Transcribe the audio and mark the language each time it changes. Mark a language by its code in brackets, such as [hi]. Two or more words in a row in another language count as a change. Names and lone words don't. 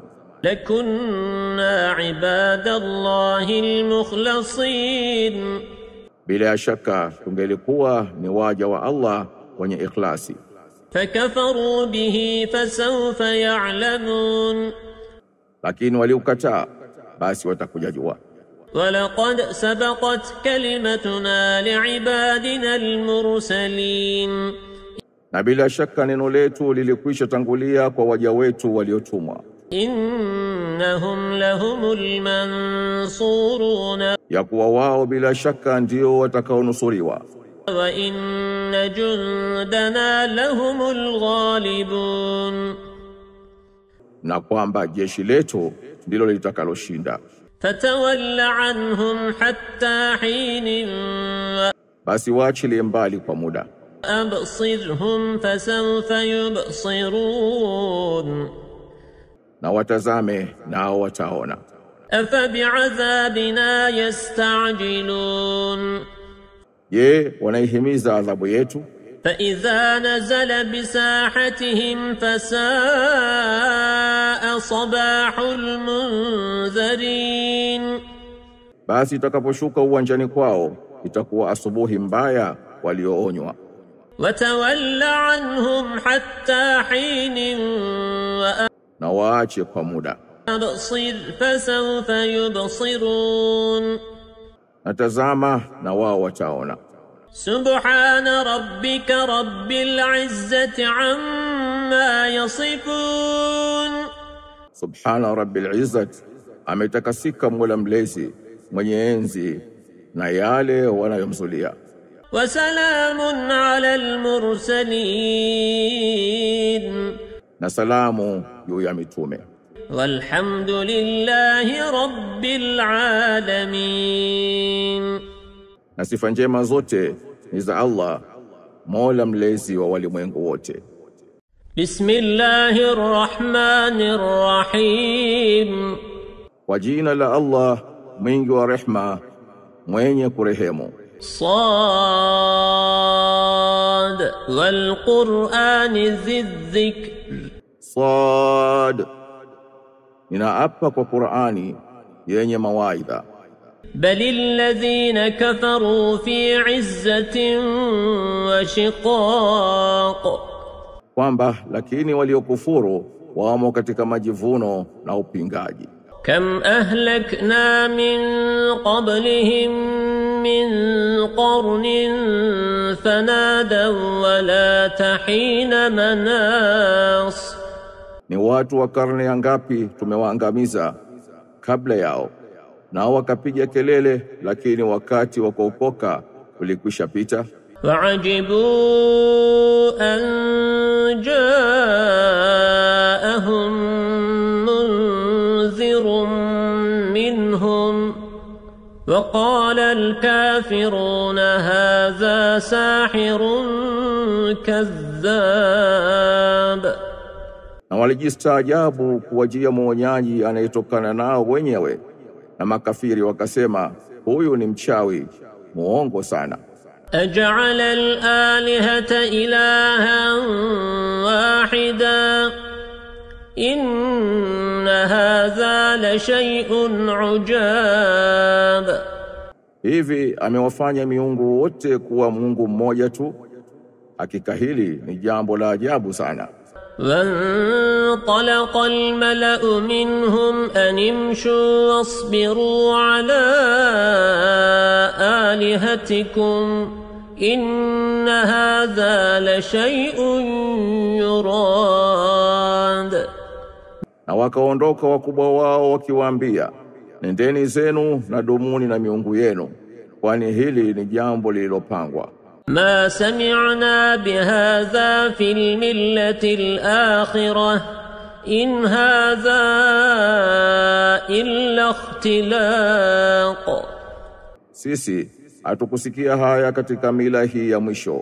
[ar] لكنا عباد الله المخلصين, [sw] bila shaka tungelikuwa ni waja wa Allah wenye ikhlasi. [ar] فكفروا به فسوف يعلمون, [sw] lakini waliukataa, basi watakuja jua. [ar] ولقد سبقت كلمتنا لعبادنا المرسلين, [sw] na bila shaka neno letu lilikwisha tangulia kwa waja wetu waliotumwa. [ar] إنهم لهم المنصورون, [sw] ya kuwa wao bila shaka ndio watakaonusuriwa. [ar] وإن جندنا لهم الغالبون, [sw] na kwamba jeshi letu ndilo litakaloshinda. [ar] فتول عنهم حتى حين, [sw] basi waachilie mbali kwa muda. [ar] أبصرهم فسوف يبصرون, [sw] na watazame nao wataona. [ar] أفبعذابنا يستعجلون, [sw] Je, wanaihimiza adhabu yetu? [ar] فإذا نزل بساحتهم فساء صباح المنذرين. [sw] Basi itakaposhuka uwanjani kwao itakuwa asubuhi mbaya walioonywa. [ar] وتول عنهم حتى حين [sw] Na waache kwa muda. [ar] وأبصر فسوف يبصرون. [sw] Natazama na wao wataona. [ar] سبحان ربك رب العزة عما يصفون. سبحان رب العزة, [sw] ametakasika Mola mlezi mwenye enzi na yale wanayomzulia. [ar] وسلام على المرسلين. [sw] Na salamu juu ya mitume. [ar] والحمد لله رب العالمين. [sw] Na sifa njema zote ni za Allah, Mola mlezi wa walimwengu wote. [ar] بسم الله الرحمن الرحيم. [sw] Kwa jina la Allah mwingi wa rehma, mwenye kurehemu. [ar] صاد والقرآن ذي الذكر. Sad, [sw] ninaapa kwa Qur'ani yenye mawaidha. [ar] بل الذين كفروا في عزة وشقاق. [sw] Kwamba lakini waliokufuru wamo katika majivuno na upingaji. [ar] كم أهلكنا من قبلهم من قرن فنادوا ولا تحين مناص. [sw] Ni watu wa karne ngapi tumewaangamiza kabla yao, nao wakapiga kelele, lakini wakati wa kuokoka ulikwisha pita. [ar] وعجبوا أن جاءهم منذر منهم وقال الكافرون هذا ساحر كذاب. [sw] Na walijistaajabu kuwajia mwonyaji anayetokana nao wenyewe, na makafiri wakasema huyu ni mchawi muongo sana. [ar] أجعل الآلهة إلها واحدا إن هذا لشيء عجاب. [sw] Hivi amewafanya miungu wote kuwa Mungu mmoja tu? Hakika hili ni jambo la ajabu sana. [ar] وانطلق الملأ منهم أن امشوا واصبروا على آلهتكم إن هذا لشيء يراد. [sw] Na wakaondoka wakubwa wao wakiwaambia, nendeni zenu na dumuni na miungu yenu, kwani hili ni jambo lililopangwa. [ar] ما سمعنا بهذا في الملة الآخرة إن هذا إلا اختلاق. [sw] Sisi hatukusikia haya katika mila hii ya mwisho.